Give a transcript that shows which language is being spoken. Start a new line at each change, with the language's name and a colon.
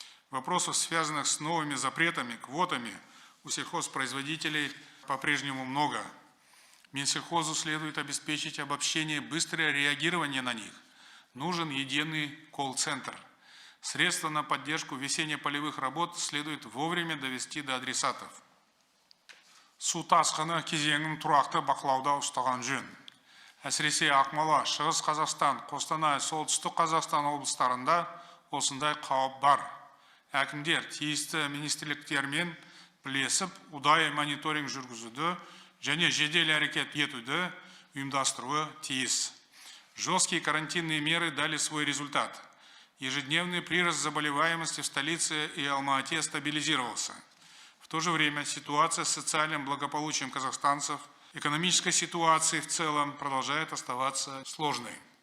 Russian: Вопросов, связанных с новыми запретами, квотами, у сельхозпроизводителей по-прежнему много. Минсельхозу следует обеспечить обобщение и быстрое реагирование на них. Нужен единый колл-центр. Средства на поддержку весенне-полевых работ следует вовремя довести до адресатов.
Kazakh: Су тасқыны кезеңін тұрақты бақылауда ұстаған жөн. Әсіресе Ақмола, Шығыс Қазақстан, Қостанай, Солтүстік Қазақстан облыстарында осындай қауіп бар. Әкімдер тиісті министрліктермен бірлесіп, ұдайы мониторинг жүргізуді және жедел әрекет етуді ұйымдастыруы тиіс.
Russian: Жесткие карантинные меры дали свой результат. Ежедневный прирост заболеваемости в столице и Алма-Ате стабилизировался. В то же время ситуация с социальным благополучием казахстанцев, экономической ситуацией в целом продолжает оставаться сложной.